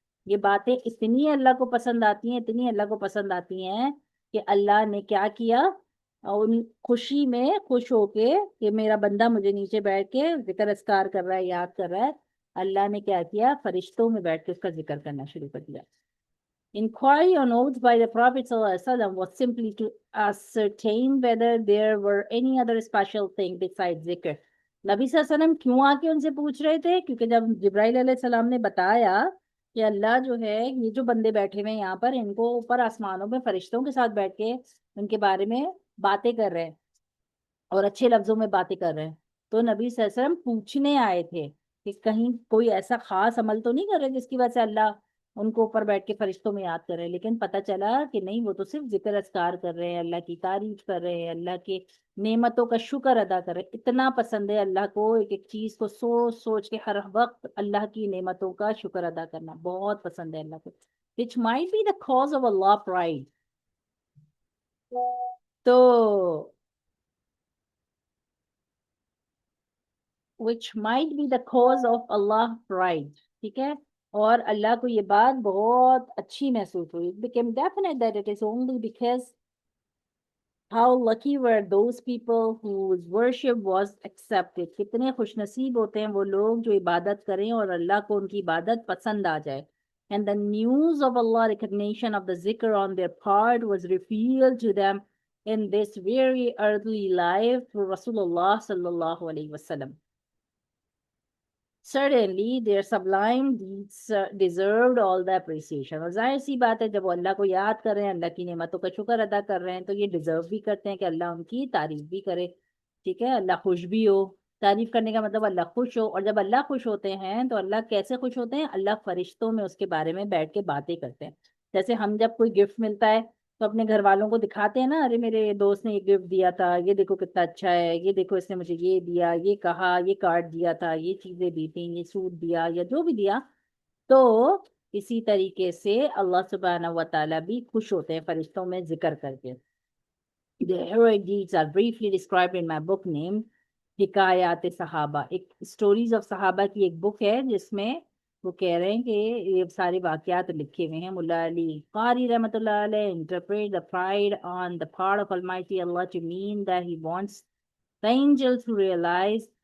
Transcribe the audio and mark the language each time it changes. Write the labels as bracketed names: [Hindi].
[Urdu] یہ باتیں اتنی اللہ کو پسند آتی ہیں، اتنی اللہ کو پسند آتی ہیں کہ اللہ نے کیا کیا، ان خوشی میں خوش ہو کے کہ میرا بندہ مجھے نیچے بیٹھ کے ذکر اذکار کر رہا ہے، یاد کر رہا ہے، اللہ نے کیا کیا؟ فرشتوں میں بیٹھ کے اس کا ذکر کرنا شروع کر دیا. [English] Inquiry on oath by the Prophet ﷺ was simply to ascertain whether there were any other special thing besides zikr. [Urdu] نبی صلی اللہ علیہ وسلم کیوں آ کے ان سے پوچھ رہے تھے؟ کیونکہ جب جبرائیل علیہ السلام نے بتایا کہ اللہ جو ہے یہ جو بندے بیٹھے ہوئے ہیں یہاں پر، ان کو اوپر آسمانوں میں فرشتوں کے ساتھ بیٹھ کے ان کے بارے میں باتیں کر رہے ہیں اور اچھے لفظوں میں باتیں کر رہے ہیں. تو نبی صلی اللہ علیہ وسلم پوچھنے آئے تھے کہ کہیں کوئی ایسا خاص عمل تو نہیں کر رہے جس کی وجہ سے اللہ ان کو اوپر بیٹھ کے فرشتوں میں یاد کر رہے ہیں. لیکن پتہ چلا کہ نہیں، وہ تو صرف ذکر اذکار کر رہے ہیں، اللہ کی تعریف کر رہے ہیں، اللہ کے نعمتوں کا شکر ادا کر رہے ہیں. اتنا پسند ہے اللہ کو ایک ایک چیز کو سوچ سوچ کے ہر وقت اللہ کی نعمتوں کا شکر ادا کرنا بہت پسند ہے اللہ کو. [English] which might be the cause of Allah pride. تو which might be the cause of Allah pride. [Urdu] ٹھیک ہے، اور اللہ کو یہ بات بہت اچھی محسوس ہوئی. [English] It became definite that it is only because how lucky were those people whose worship was accepted. [Urdu] کتنے خوش نصیب ہوتے ہیں وہ لوگ جو عبادت کریں اور اللہ کو ان کی عبادت پسند آ جائے. [English] And the news of Allah recognition of the zikr on their part was revealed to them in this very early life through Rasulullah sallallahu alaihi wasallam. Certainly their sublime deeds deserved all the appreciation. [Urdu] اور ظاہر سی بات ہے جب وہ اللہ کو یاد کر رہے ہیں، اللہ کی نعمتوں کا شکر ادا کر رہے ہیں، تو یہ ڈیزرو بھی کرتے ہیں کہ اللہ ان کی تعریف بھی کرے. ٹھیک ہے، اللہ خوش بھی ہو. تعریف کرنے کا مطلب اللہ خوش ہو، اور جب اللہ خوش ہوتے ہیں تو اللہ کیسے خوش ہوتے ہیں؟ اللہ فرشتوں میں اس کے بارے میں بیٹھ کے باتیں کرتے ہیں. جیسے ہم جب کوئی گفٹ ملتا ہے تو اپنے گھر والوں کو دکھاتے ہیں نا، ارے میرے دوست نے یہ گفٹ دیا تھا، یہ دیکھو کتنا اچھا ہے، یہ دیکھو اس نے مجھے یہ دیا، یہ کہا، یہ کارڈ دیا تھا، یہ چیزیں دی تھیں، یہ سوٹ دیا، یا جو بھی دیا. تو اسی طریقے سے اللہ سبحانہ و تعالیٰ بھی خوش ہوتے ہیں فرشتوں میں ذکر کر کے. [English] The heroic deeds are briefly described in my book named حکایات صحابہ. [Urdu] ایک اسٹوریز آف صحابہ کی ایک بک ہے جس میں وہ کہہ رہے ہیں کہ یہ سارے واقعات لکھے ہوئے ہیں. [English] ملا علی قاری رحمۃ اللہ علیہ interpret the pride on the part of Almighty Allah to mean that he wants the angels to realize.